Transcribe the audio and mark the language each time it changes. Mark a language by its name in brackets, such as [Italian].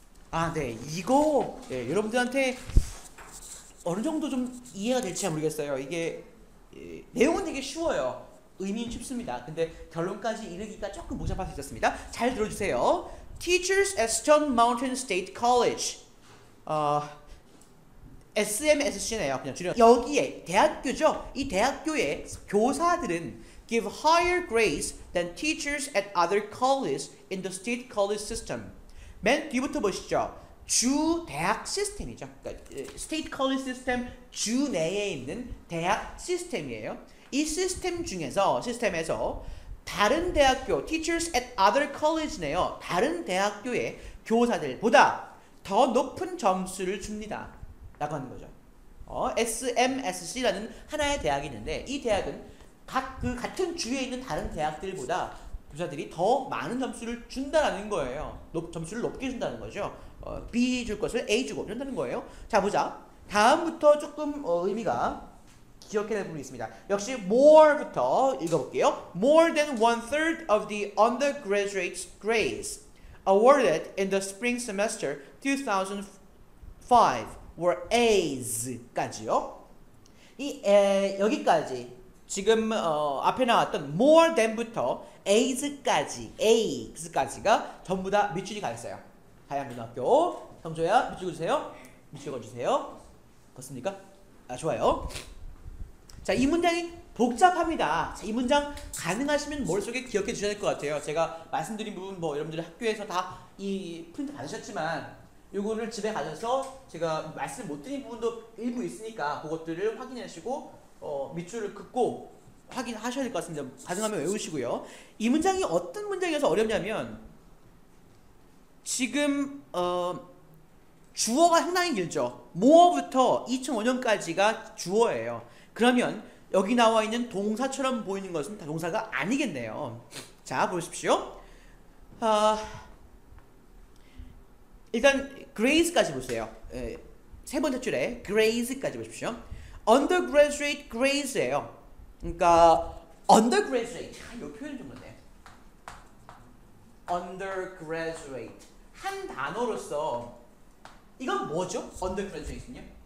[Korean] 아, 네. 이거 여러분들한테 어느 정도 좀 이해가 될지 모르겠어요. 이게 내용은 되게 쉬워요. 의미는 쉽습니다. 근데 결론까지 이르기가 조금 복잡할 수 있었습니다. 잘 들어주세요. [English] Teachers at Stone Mountain State College. [Korean] SMSC네요. 그냥 줄여. 여기에 대학교죠. 이 대학교의 교사들은 [English] give higher grades than teachers at other colleges in the state college system. [Korean] 맨 뒤부터 보시죠. 주 대학 시스템이죠. 그러니까 [English] state college system [Korean] 주 내에 있는 대학 시스템이에요. 이 시스템에서 다른 대학교 [English] teachers at other college [Korean] 네요. 다른 대학교의 교사들보다 더 높은 점수를 줍니다. 라고 하는 거죠. SMSC라는 하나의 대학이 있는데 이 대학은 같은 주에 있는 다른 대학들보다 교사들이 더 많은 점수를 준다라는 거예요. 점수를 높게 준다는 거죠. B 줄 것을 A 주고 준다는 거예요. 자, 보자. 다음부터 조금 의미가 기억해야 될 부분이 있습니다. 역시 more부터 읽어볼게요. [English] More than 1/3 of the undergraduate grades awarded in the spring semester 2005 were A's까지요. [Korean] 여기까지 지금 앞에 나왔던 more than부터 A's까지가 전부 다 밑줄이 가 있어요. 하양고등학교 성조야 밑줄 그어주세요. 밑줄 그어주세요. 그렇습니까? 아, 좋아요. 자, 이 문장이 복잡합니다. 자, 이 문장 가능하시면 머릿속에 기억해 주셔야 될 것 같아요. 제가 말씀드린 부분 여러분들 학교에서 다 이 프린트 받으셨지만 요거를 집에 가셔서 제가 말씀 못 드린 부분도 일부 있으니까 그것들을 확인하시고 밑줄을 긋고 확인하셔야 될 것 같습니다. 가능하면 외우시고요. 이 문장이 어떤 문장이어서 어렵냐면 지금 주어가 상당히 길죠. more부터 2005년까지가 주어예요. 그러면 여기 나와 있는 동사처럼 보이는 것은 다 동사가 아니겠네요. 자, 보십시오. 일단 grade까지 보세요. 세 번째 줄에 grade까지 보십시오. undergraduate grades예요. 그러니까 undergraduate, 이 표현이 좀 그렇네. undergraduate 한 단어로서 이건 뭐죠? undergraduate는요?